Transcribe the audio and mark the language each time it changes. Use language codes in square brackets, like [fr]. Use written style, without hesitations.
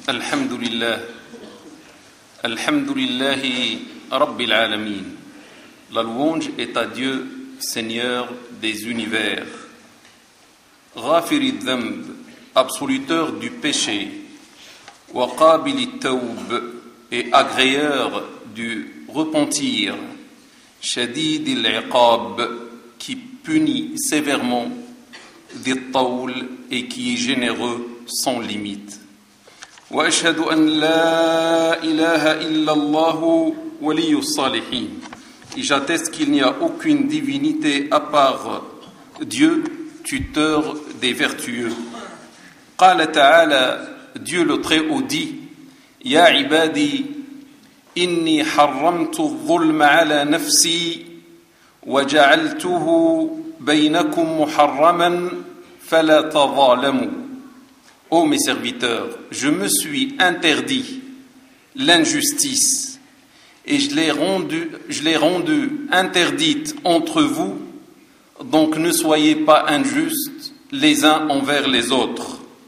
[ar] الحمد لله، الحمد لله رب العالمين. [fr] La louange est à Dieu, Seigneur des univers. [ar] غافر الذنب، [fr] absoluteur du péché. [ar] وقابل التوب، [fr] et agréeur du repentir. [ar] شديد العقاب، [fr] qui punit sévèrement. [ar] ذي الطول، [fr] et qui est généreux sans limite. [ar] وأشهد أن لا إله إلا الله ولي الصالحين. [fr] Et j'atteste qu'il n'y a aucune divinité à part Dieu, tuteur des vertueux. [ar] قال تعالى, [fr] Dieu le Très-Haut dit, [ar] يا عبادي إني حرمت الظلم على نفسي وجعلته بينكم محرما فلا تظالموا. [fr] Ô mes serviteurs, je me suis interdit l'injustice et je l'ai rendu interdite entre vous, donc ne soyez pas injustes les uns envers les autres.